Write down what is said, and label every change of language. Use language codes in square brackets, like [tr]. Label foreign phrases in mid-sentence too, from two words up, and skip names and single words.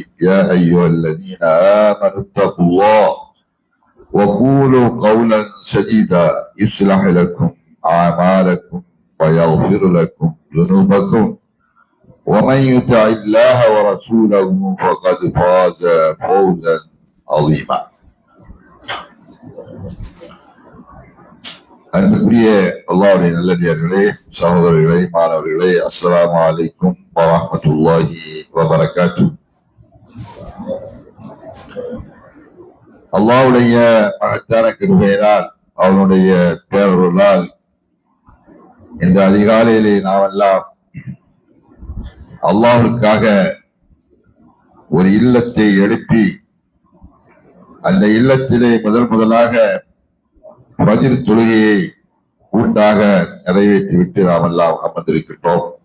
[ar] يا أيها الذين آمنوا اتقوا الله وقولوا قولا سديدا يصلح لكم أعمالكم ويغفر لكم ذنوبكم ومن يطع الله ورسوله فقد فاز فوزا عظيما. [ta] அன்புக்குரிய அல்லாஹ்வுடைய நல்லடியார்களே, சகோதரர்களே, மாணவர்களே, [ar] السلام عليكم ورحمة الله وبركاته. [ta] அல்லாஹ்வுடைய மகத்தான கிருபையினால், அவனுடைய பேரருளால் இந்த அதிகாலையிலே நாமெல்லாம் அல்லாஹ்வுக்காக ஒரு இல்லத்தை எழுப்பி அந்த இல்லத்திலே முதலாக ஃபஜ்ர் தொழுகையை கூட்டாக நிறைவேற்றிவிட்டு நாமெல்லாம் அமர்ந்திருக்கின்றோம்.